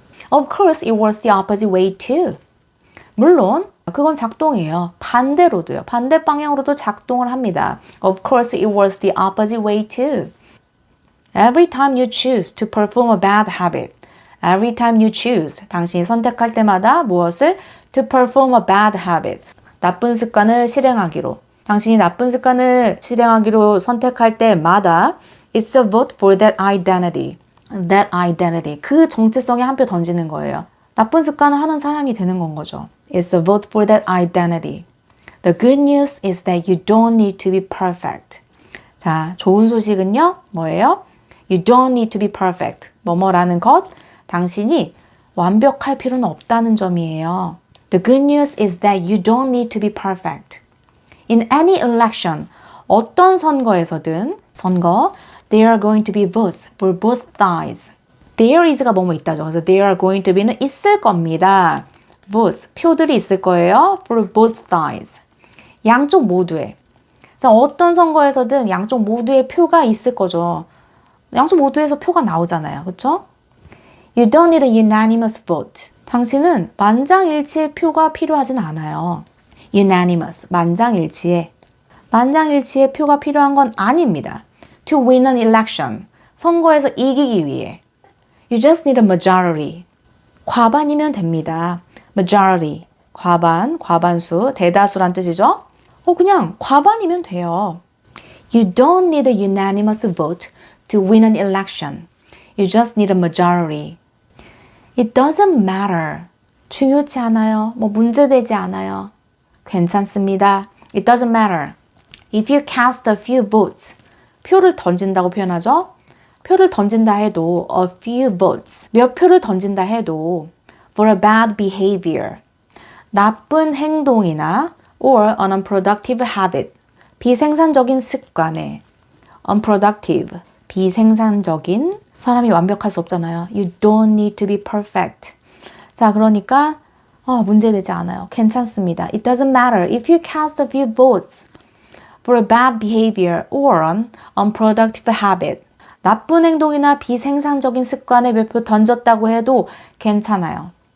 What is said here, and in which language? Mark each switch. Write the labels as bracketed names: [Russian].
[English] Of course, it works the opposite way too. [Korean] 물론 그건 작동이에요. 반대로도요. 반대 방향으로도 작동을 합니다. [English] Of course, it works the opposite way too. Every time you choose to perform a bad habit. Every time you choose. [Korean] 당신이 선택할 때마다 무엇을? [English] To perform a bad habit. [Korean] 나쁜 습관을 실행하기로. 당신이 나쁜 습관을 실행하기로 선택할 때마다 [English] It's a vote for that identity. That identity. [Korean] 그 정체성에 한 표 던지는 거예요. 나쁜 습관을 하는 사람이 되는 건 거죠. [English] It's a vote for that identity. The good news is that you don't need to be perfect. [Korean] 자, 좋은 소식은요, 뭐예요? [English] You don't need to be perfect. [Korean] 뭐뭐라는 것, 당신이 완벽할 필요는 없다는 점이에요. [English] The good news is that you don't need to be perfect. In any election, [Korean] 어떤 선거에서든, [English] there are going to be votes for both sides. There is [Korean] 가 뭐뭐 있다죠. 그래서 [English] there are going to be [Korean] 는 있을 겁니다. votes, 표들이 있을 거예요. [English] for both sides. [Korean] 양쪽 모두에. 자, 어떤 선거에서든 양쪽 모두의 표가 있을 거죠. 양쪽 모두에서 표가 나오잖아요. 그렇죠? [English] You don't need a unanimous vote. [Korean] 당신은 만장일치의 표가 필요하진 않아요. Unanimous, 만장일치의. 만장일치의 표가 필요한 건 아닙니다. [English] To win an election, [Korean] 선거에서 이기기 위해. [English] You just need a majority. [Korean] 과반이면 됩니다. Majority, 과반, 과반수, 대다수란 뜻이죠. 그냥 과반이면 돼요. [English] You don't need a unanimous vote to win an election. You just need a majority. It doesn't matter. [Korean] 중요치 않아요. 문제되지 않아요. 괜찮습니다. [English] It doesn't matter. If you cast a few votes, [Korean] 표를 던진다고 표현하죠. 표를 던진다 해도 [English] a few votes, [Korean] 몇 표를 던진다 해도 [English] for a bad behavior, [Korean] 나쁜 행동이나 [English] or an unproductive habit, [Korean] 비생산적인 습관에 unproductive, 비생산적인 사람이 완벽할 수 없잖아요. [English] You don't need to be perfect. [Korean] 자, 그러니까 문제되지 않아요. 괜찮습니다. [English] It doesn't matter if you cast a few votes for a bad behavior or an unproductive habit. [Korean] 나쁜 행동이나 비생산적인 습관에 몇 표 던졌다고 해도 괜찮아요.